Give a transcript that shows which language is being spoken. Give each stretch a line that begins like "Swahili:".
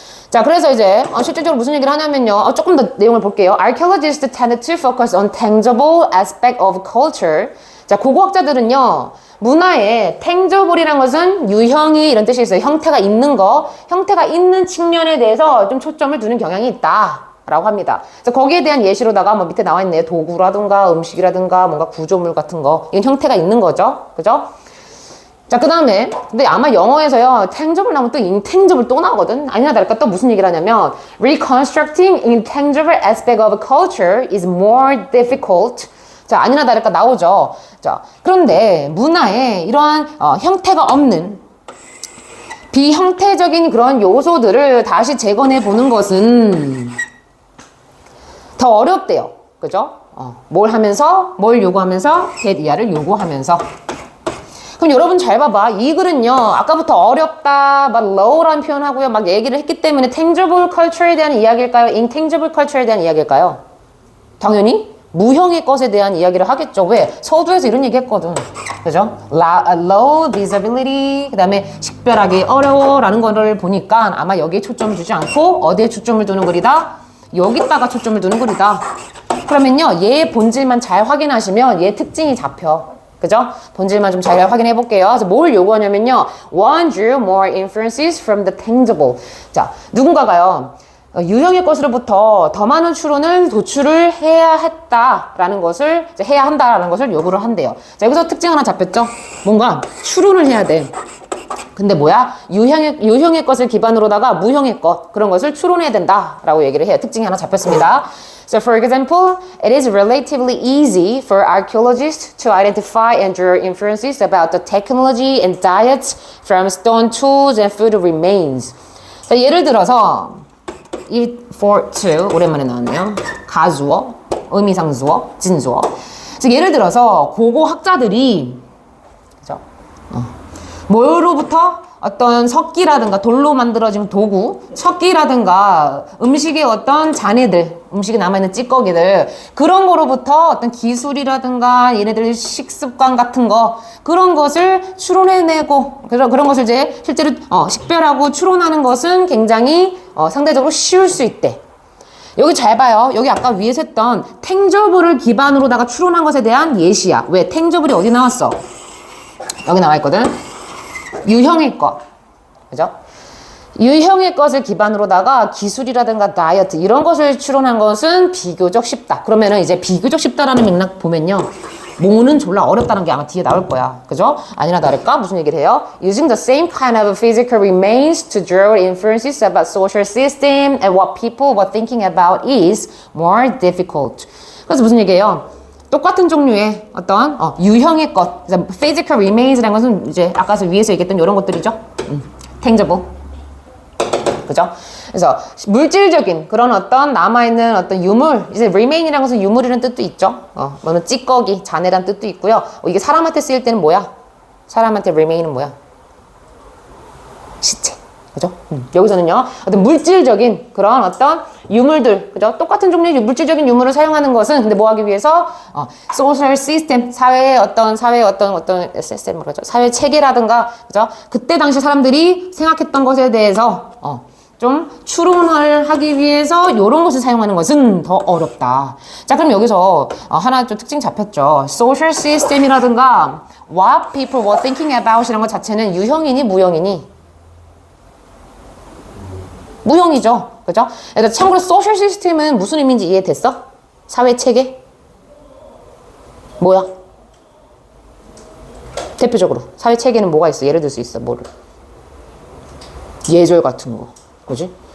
Korean: 자, 그래서 이제 실질적으로 무슨 얘기를 하냐면요. 조금 더 내용을 볼게요.
English: Archaeologists tend to focus on tangible aspect of culture.
Korean: 자, 고고학자들은요. 문화의 tangible이라는 것은 유형이 이런 뜻이 있어요. 형태가 있는 거, 형태가 있는 측면에 대해서 좀 초점을 두는 경향이 있다. 라고 합니다. 그래서 거기에 대한 예시로다가 뭐 밑에 나와 있네요. 도구라든가 음식이라든가 뭔가 구조물 같은 거. 이건 형태가 있는 거죠. 그죠? 자, 그 다음에, 근데 아마 영어에서요, tangible 나오면 또 intangible 또 나오거든? 아니나 다를까 또 무슨 얘기를 하냐면,
English: reconstructing intangible aspect of culture is more difficult.
Korean: 자, 아니나 다를까 나오죠. 자, 그런데 문화에 이러한 형태가 없는 비형태적인 그런 요소들을 다시 재건해 보는 것은 더 어렵대요. 그죠? 뭘 하면서, 뭘 요구하면서, get 이하를 요구하면서. 그럼 여러분 잘 봐봐. 이 글은요, 아까부터 어렵다, 막 low라는 표현하고요, 막 얘기를 했기 때문에
English: tangible culture
Korean: 에 대한 이야기일까요?
English: intangible culture
Korean: 에 대한 이야기일까요? 당연히 무형의 것에 대한 이야기를 하겠죠. 왜? 서두에서 이런 얘기 했거든. 그죠?
English: low visibility,
Korean: 그 다음에 식별하기 어려워라는 거를 보니까 아마 여기에 초점을 두지 않고 어디에 초점을 두는 글이다? 여기다가 초점을 두는 글이다. 그러면요, 얘의 본질만 잘 확인하시면 얘 특징이 잡혀. 그죠? 본질만 좀 잘 확인해 볼게요. 그래서 뭘 요구하냐면요.
English: One drew more inferences from the tangible.
Korean: 자, 누군가가요. 유형의 것으로부터 더 많은 추론을 도출을 해야 했다라는 것을, 해야 한다라는 것을 요구를 한대요. 자, 여기서 특징 하나 잡혔죠? 뭔가 추론을 해야 돼. 근데 뭐야? 유형의 것을 기반으로다가 무형의 것, 그런 것을 추론해야 된다라고 얘기를 해요. 특징이 하나 잡혔습니다.
English: So for example, it is relatively easy for archaeologists to identify and draw inferences about the technology and diets from stone tools and food remains.
Korean: 자, 예를 들어서 이 for to 오랜만에 나왔네요. 가주어, 의미상주어, 진주어. 즉 예를 들어서 고고 학자들이 그죠? 뭐로부터 어떤 석기라든가 돌로 만들어진 도구, 석기라든가 음식의 어떤 잔해들, 음식에 남아있는 찌꺼기들, 그런 거로부터 어떤 기술이라든가 얘네들 식습관 같은 거, 그런 것을 추론해내고, 그런 것을 이제 실제로 식별하고 추론하는 것은 굉장히 상대적으로 쉬울 수 있대. 여기 잘 봐요. 여기 아까 위에서 했던 탱저블을 기반으로다가 추론한 것에 대한 예시야. 왜? 탱저블이 어디 나왔어? 여기 나와 있거든. 유형의 것, 그죠? 유형의 것을 기반으로다가 기술이라든가 다이어트 이런 것을 추론한 것은 비교적 쉽다. 그러면은 이제 비교적 쉽다라는 맥락 보면요, 뭐는 졸라 어렵다는 게 아마 뒤에 나올 거야, 그죠? 아니나 다를까 무슨 얘기를 해요?
English: Using the same kind of physical remains to draw inferences about social system and what people were thinking about is more difficult.
Korean: 그래서 무슨 얘기예요? 똑같은 종류의 어떤 유형의 것,
English: physical remains
Korean: 라는 것은 이제 아까 위에서 얘기했던 이런 것들이죠. tangible, 그죠? 그래서 물질적인 그런 어떤 남아있는 어떤 유물, 이제 remain이라는 것은 유물이라는 뜻도 있죠. 뭐는 찌꺼기, 잔해라는 뜻도 있고요. 이게 사람한테 쓰일 때는 뭐야? 사람한테 remain은 뭐야? 시체. 그죠? 여기서는요, 어떤 물질적인 그런 어떤 유물들, 그죠? 똑같은 종류의 물질적인 유물을 사용하는 것은, 근데 뭐 하기 위해서, social system, 사회의 어떤 시스템, 그죠? 사회 체계라든가, 그죠? 그때 당시 사람들이 생각했던 것에 대해서, 좀 추론을 하기 위해서 이런 것을 사용하는 것은 더 어렵다. 자, 그럼 여기서 하나 좀 특징 잡혔죠.
English: social system이라든가 what people were thinking about
Korean: 이런 것 자체는 유형이니 무형이니? 무형이죠. 그죠? 그러니까 참고로 social system은 무슨 의미인지 이해됐어? 사회 체계? 뭐야? 대표적으로 사회 체계는 뭐가 있어? 예를 들 수 있어. 뭐를? 예절 같은 거. 그지?